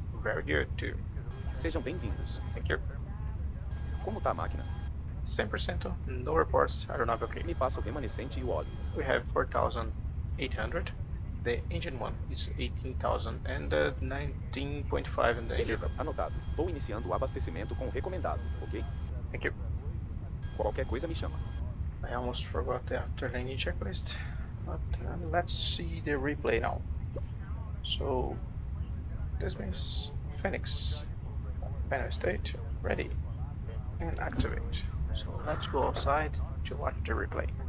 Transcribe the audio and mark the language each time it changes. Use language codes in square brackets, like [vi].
[en] Very good, too. [pt] Sejam bem-vindos. [en] Thank you. [pt] Como tá a máquina? [en] 100%. No reports. [pt] Aeronave [en] okay. [pt] Me passa o remanescente e o óleo. [en] We have 4,800. The engine one is 18,000 and 19.5 in the engine. [pt] Beleza, anotado. Vou iniciando o abastecimento com o recomendado, ok? [en] Thank you. [pt] Qualquer coisa me chama. [en] I almost forgot the after-landing checklist, but let's see the replay now. So this means Phoenix panel state ready and activate. So let's go outside to watch the replay.